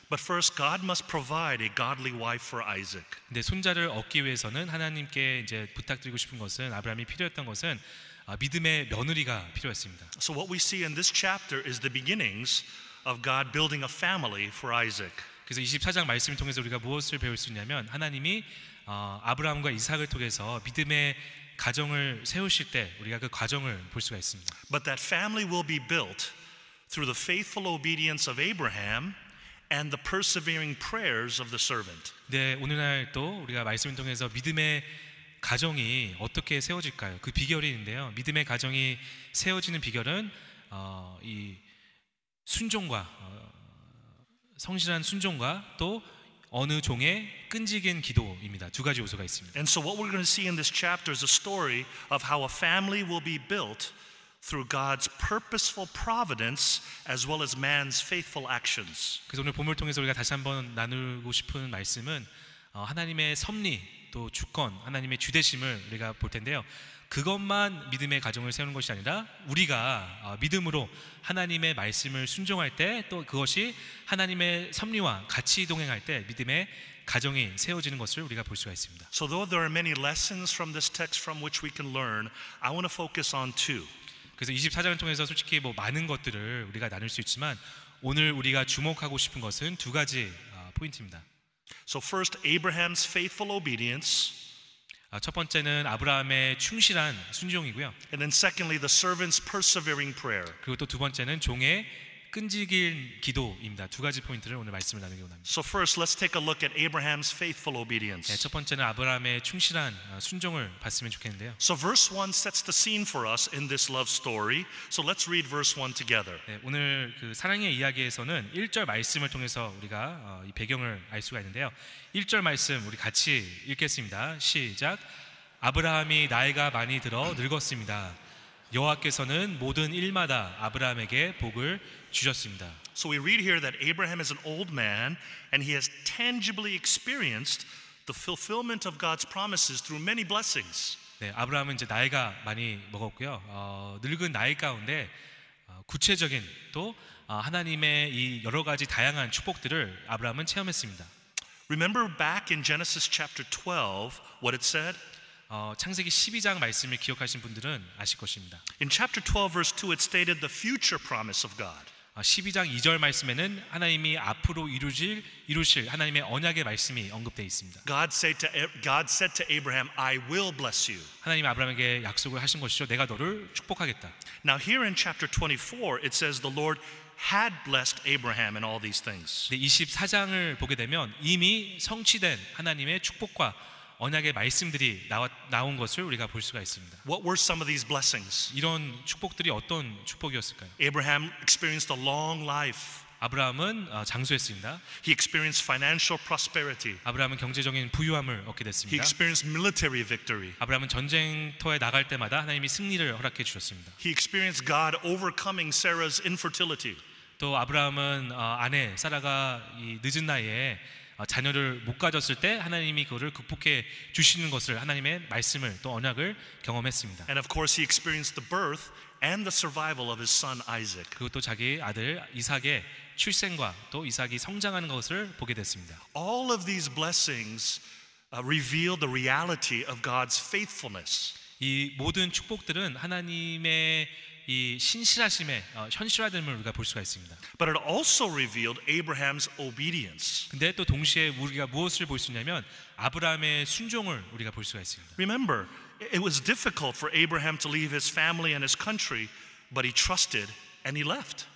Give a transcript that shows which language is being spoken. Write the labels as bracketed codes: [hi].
[en] But first, God must provide a godly wife for Isaac. [ko] 근데 손자를 얻기 위해서는 하나님께 이제 부탁드리고 싶은 것은 아브라함이 필요했던 것은 믿음의 며느리가 필요했습니다. [en] So what we see in this chapter is the beginnings of God building a family for Isaac. [ko] 그래서 24장 말씀을 통해서 우리가 무엇을 배울 수 있냐면 하나님이 아브라함과 이삭을 통해서 믿음의 가정을 세우실 때 우리가 그 과정을 볼 수가 있습니다. [en] But that family will be built through the faithful obedience of Abraham and the persevering prayers of the servant. [ko] 네, 오늘날 또 우리가 말씀을 통해서 믿음의 가정이 어떻게 세워질까요? 그 비결이 있는데요. 믿음의 가정이 세워지는 비결은 이 순종과 성실한 순종과 또 어느 종의 끈질긴 기도입니다. 두 가지 요소가 있습니다. [en] And so what we're going to see in this chapter is a story of how a family will be built through God's purposeful providence as well as man's faithful actions. [ko] 그래서 오늘 본문을 통해서 우리가 다시 한번 나누고 싶은 말씀은 하나님의 섭리 또 주권, 하나님의 주대심을 우리가 볼 텐데요. 그것만 믿음의 가정을 세우는 것이 아니라 우리가 믿음으로 하나님의 말씀을 순종할 때 또 그것이 하나님의 섭리와 같이 동행할 때 믿음의 가정이 세워지는 것을 우리가 볼 수가 있습니다. [en] So though there are many lessons from this text from which we can learn, I want to focus on two. [ko] 그래서 24장을 통해서 솔직히 많은 것들을 우리가 나눌 수 있지만 오늘 우리가 주목하고 싶은 것은 두 가지 포인트입니다. [en] So first, Abraham's faithful obedience. [ko] 첫 번째는 아브라함의 충실한 순종이고요. [en] And then secondly, the servant's persevering prayer. [ko] 그리고 또 두 번째는 종의 끈질긴 기도입니다. 두 가지 포인트를 오늘 말씀을 나누기 원합니다. [en] So first, let's take a look at Abraham's faithful obedience. [ko] 네, 첫 번째는 아브라함의 충실한 순종을 봤으면 좋겠는데요. [en] So verse 1 sets the scene for us in this love story. So let's read verse 1 together. [ko] 네, 오늘 그 사랑의 이야기에서는 1절 말씀을 통해서 우리가 이 배경을 알 수가 있는데요. 1절 말씀 우리 같이 읽겠습니다. 시작. 아브라함이 나이가 많이 들어 늙었습니다. 여호와께서는 모든 일마다 아브라함에게 복을 주셨습니다. [en] So we read here that Abraham is an old man and he has tangibly experienced the fulfillment of God's promises through many blessings. [ko] 네, 아브라함은 이제 나이가 많이 먹었고요. 늙은 나이 가운데 구체적인 또 하나님의 이 여러 가지 다양한 축복들을 아브라함은 체험했습니다. [en] Remember back in Genesis chapter 12 what it said? [ko] 창세기 12장 말씀을 기억하신 분들은 아실 것입니다. [en] In chapter 12 verse 2 it stated the future promise of God. [ko] 12장 2절 말씀에는 하나님이 앞으로 이루실 하나님의 언약의 말씀이 언급되어 있습니다. [en] God said to Abraham, I will bless you. [ko] 하나님이 아브라함에게 약속을 하신 것이죠. 내가 너를 축복하겠다. [en] Now here in chapter 24 it says the Lord had blessed Abraham in all these things. [ko] 24장을 보게 되면 이미 성취된 하나님의 축복과 언약의 말씀들이 나온 것을 우리가 볼 수가 있습니다. [en] What were some of these blessings? [ko] 이런 축복들이 어떤 축복이었을까요? [en] Abraham experienced a long life. [ko] 아브라함은 장수했습니다. [en] He experienced financial prosperity. [ko] 아브라함은 경제적인 부유함을 얻게 됐습니다. [en] experienced military victory. [ko] 아브라함은 전쟁터에 나갈 때마다 하나님이 승리를 허락해 주셨습니다. [en] He experienced God overcoming Sarah's infertility. [ko] 또 아브라함은 아내 사라가 이 늦은 나이에 자녀를 못 가졌을 때 하나님이 그거를 극복해 주시는 것을 하나님의 말씀을 또 언약을 경험했습니다. [en] And of course he experienced the birth and the survival of his son Isaac. [ko] 그리고 또 자기 아들 이삭의 출생과 또 이삭이 성장하는 것을 보게 됐습니다. [en] All of these blessings reveal the reality of God's faithfulness. [ko] 이 모든 축복들은 하나님의 이 신실하심의 현실화됨을 우리가 볼 수가 있습니다. [en] But it also revealed Abraham's obedience. [ko] 근데 또 동시에 우리가 무엇을 볼 수 있냐면 아브라함의 순종을 우리가 볼 수가 있습니다. [en] Remember, it was difficult for Abraham to leave his family and his country, but he trusted and he left.